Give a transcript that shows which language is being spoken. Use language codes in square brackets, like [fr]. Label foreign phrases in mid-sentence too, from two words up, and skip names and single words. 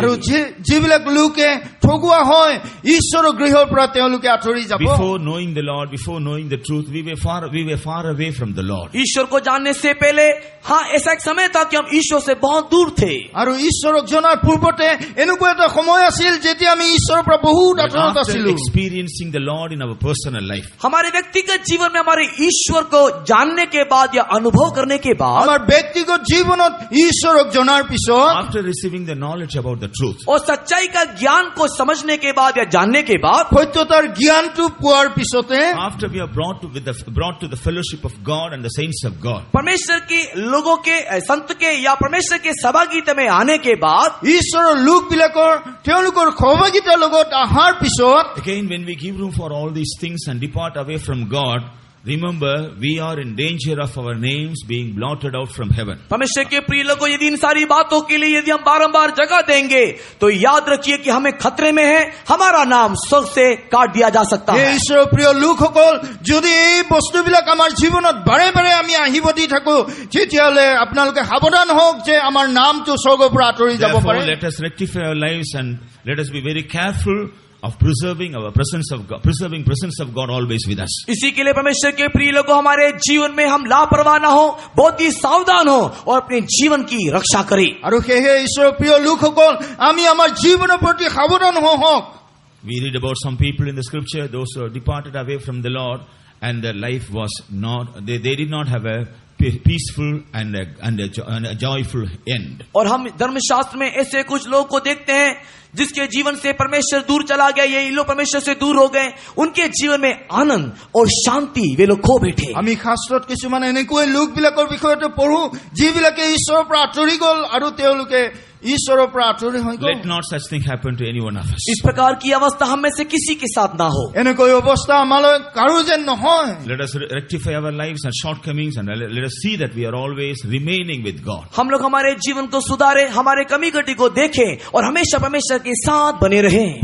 [as] আৰু যিবিলাক লোকে ঠগুৱা হয় ঈশ্বৰৰ গৃহৰ পৰা তেওঁলোকে আঁতৰি যাব। [en] Before knowing the Lord, before knowing the truth, we were far away from the Lord. [hi] ईश्वर को जानने से पहले हाँ ऐसा एक समय था कि हम ईश्वर से बहुत दूर थे। [as] আৰু ঈশ্বৰক জনাৰ পূৰ্বতে এনেকুৱা এটা সময় আছিল যেতিয়া আমি ঈশ্বৰৰ পৰা বহুত [en] But [as] আঁতৰত [en] after [as] আছিলো। [en] experiencing the Lord in our personal life, [hi] हमारे व्यक्तिगत जीवन में हमारे ईश्वर को जानने के बाद या अनुभव करने के बाद [as] আমাৰ ব্যক্তিগত জীৱনত ঈশ্বৰক জনাৰ পিছত [en] after receiving the knowledge about the truth, [hi] और सच्चाई का ज्ञान को समझने के बाद या जानने के बाद [as] সত্যতাৰ জ্ঞানটো পোৱাৰ পিছতে [en] after we are brought to the fellowship of God and the saints of God, [hi] परमेश्वर के लोगों के संत के या परमेश्वर के सहभागिता में आने के बाद [as] ঈশ্বৰৰ লোকবিলাকৰ তেওঁলোকৰ সহভাগিতাৰ লগত অহাৰ পিছত [en] again when we give room for all these things and depart away from God, remember we are in danger of our names being blotted out from heaven. [hi] परमेश्वर के प्रिय लोगों, यदि इन सारी बातों के लिए यदि हम बारंबार जगह देंगे तो याद रखिए कि हमें खतरे में है, हमारा नाम स्वर्ग से काट दिया जा सकता [as] এই [hi] है। [as] ঈশ্বৰৰ প্ৰিয় লোকসকল, যদি এই বস্তুবিলাক আমাৰ জীৱনত বাৰে বাৰে আমি আহিব দি থাকো তেতিয়াহ'লে আপোনালোকে সাৱধান হওক যে আমাৰ নামটো স্বৰ্গৰ পৰা আঁতৰি যাব [en] Therefore, [as] পাৰে। [en] let us rectify our lives and let us be very careful of preserving our presence of God, preserving presence of God always with us. [hi] इसी के लिए परमेश्वर के प्रिय लोगों, हमारे जीवन में हम लापरवाह ना हो, बहुत ही सावधान हो और अपने जीवन की रक्षा करें। [as] আৰু সেয়েহে ঈশ্বৰৰ প্ৰিয় লোকসকল, আমি আমাৰ জীৱনৰ প্ৰতি সাৱধান হওক। [en] We read about some people in the scripture, those who are departed away from the Lord and their life was not, they did not have a peaceful and a joyful end. [hi] और हम धर्मशास्त्र में ऐसे कुछ लोग को देखते हैं जिसके जीवन से परमेश्वर दूर चला गया, ये लोग परमेश्वर से दूर हो गए, उनके जीवन में आनंद और शांति वे लोग खो बैठे। [as] আমি শাস্ত্ৰত কিছুমান এনেকৈ লোকবিলাকৰ বিষয়তে পঢ়ো যিবিলাকে ঈশ্বৰৰ পৰা আঁতৰি গ'ল আৰু তেওঁলোকে ঈশ্বৰৰ পৰা আঁতৰি হৈ গ'ল। [en] Let not such thing happen to any one of us. [hi] इस प्रकार की अवस्था हम में से किसी के साथ ना हो। [as] এনেকৈ অৱস্থা আমালৈ কাৰো যেন নহয়। [en] Let us rectify our lives and shortcomings and let us see that we are always remaining with God. [hi] हम लोग हमारे जीवन को सुधारे, हमारे कमी घटी को देखें और हमेशा परमेश्वर के साथ बने रहें।